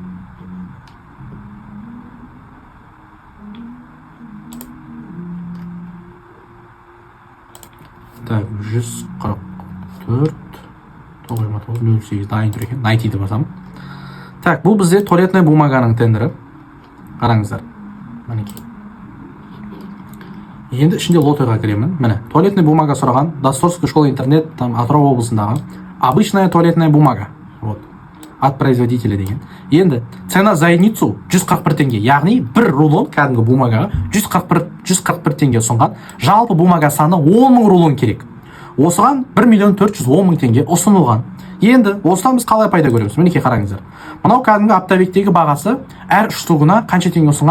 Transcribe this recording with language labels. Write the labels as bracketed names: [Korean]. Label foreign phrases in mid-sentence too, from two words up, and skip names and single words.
[Kazakh] Так, 144, 929, 08 дайын тұр екен, найтиді басамын. Так, бұл бізде [Russian] туалетная бумаганың [Kazakh] тендері. Қараңыздар. Енді ішінде лотойға кіремін. Міне, [Russian] туалетная бумага [Kazakh] сұраған. [Russian] Доссорская школа интернет, там [Kazakh] Атырау облысындағы. [Russian] Обычная туалетная бумага. Вот. От производителя [Kazakh] деген. Енді [Russian] цена за единицу 141 теңге. [Kazakh] Яғни бір рулон кәдімгі бумагаға 141 теңге ұсынған. Жалпы бумага саны 10 мың рулон керек. Осыған 1 миллион 410 мың теңге ұсынылған. Енді осыдан біз қалай пайда көреміз? Мінекей қараңыздар. Мынау кәдімгі оптовиктегі бағасы әр штугына қанша теңге ұсынған?